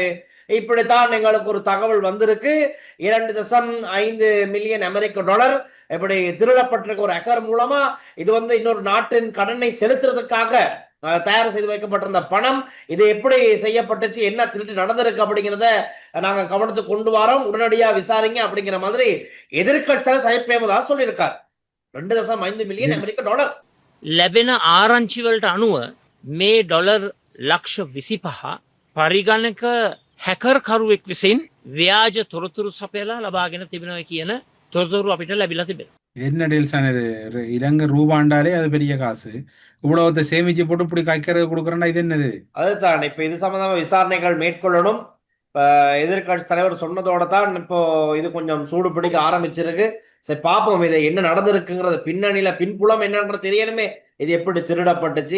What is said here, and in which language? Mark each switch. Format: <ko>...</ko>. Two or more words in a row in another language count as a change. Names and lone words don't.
<ta>இப்படித்தான் எங்களுக்கு ஒரு தகவல் வந்திருக்கு, 2.5 மில்லியன் அமெரிக்க டாலர் இப்படி திருடப்பட்டிருக்க ஒரு அக்கர் மூலமா இது இன்னொரு நாட்டின் கடனை செலுத்துறதுக்காக தயார் செய்து வைக்கப்பட்டிருந்த பணம், இது எப்படி செய்யப்பட்டுச்சு, என்ன திருட்டு நடந்திருக்கு அப்படிங்கிறத நாங்க கவனத்துக்கு கொண்டு வரோம், உடனடியா விசாரிங்க அப்படிங்கிற மாதிரி எதிர்கட்சி தலைவர் சஜித் பிரேமதாஸ் சொல்லியிருக்கார். 2.5 மில்லியன் அமெரிக்க டாலர்</ta> <si>ලැබෙන ආරංචි වලට අනුව මේ ඩොලර් ලක්ෂ 25 පරිගණක හැකර් කරුවෙක් විසින් ව්‍යාජ තොරතුරු සපයලා ලබාගෙන තිබෙනවා කියන තොරතුරු අපිට ලැබිලා තිබෙනවා.</si> <ta>என்ன டீல்ஸான இது? இலங்கை ரூபாண்டாலே அது பெரிய காசு, இவ்வளவு சேமிச்சு போட்டு இப்படி கைக்கிற கொடுக்குறேன்னா இது என்னது? அதுதான் இப்ப இது சம்பந்தமா விசாரணைகள் மேற்கொள்ளணும். எதிர்கட்சி தலைவர் சொன்னதோட தான் இப்போ இது கொஞ்சம் சூடு பிடிக்க ஆரம்பிச்சிருக்கு. சரி, பாப்போம் இதை என்ன நடந்திருக்குங்கிறது, பின்னணியில பின்புலம் என்னன்றது தெரியணுமே, இது எப்படி திருடப்பட்டுச்சு.</ta>